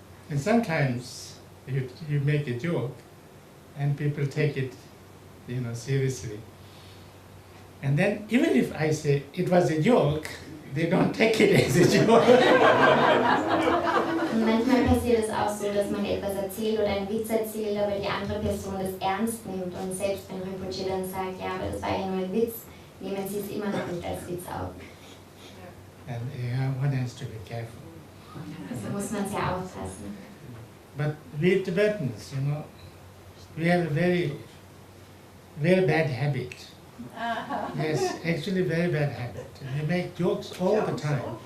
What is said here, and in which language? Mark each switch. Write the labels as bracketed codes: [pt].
[en] And sometimes you make a joke and people take it, seriously. And then even if I say it was a joke, they don't take it as a joke. [de] Und manchmal passiert es auch so, dass man etwas erzählt oder einen Witz erzählt, aber die andere Person das ernst nimmt. Und selbst wenn Rinpoche dann sagt, ja, aber das war ja nur ein Witz, nehmen sie es immer noch nicht als Witz auf. [en] And one has to be careful. [de] Also muss man sehr aufpassen. [en] But we Tibetans, we have a very, very bad habit. Yes, actually very bad habit. We make jokes all the time.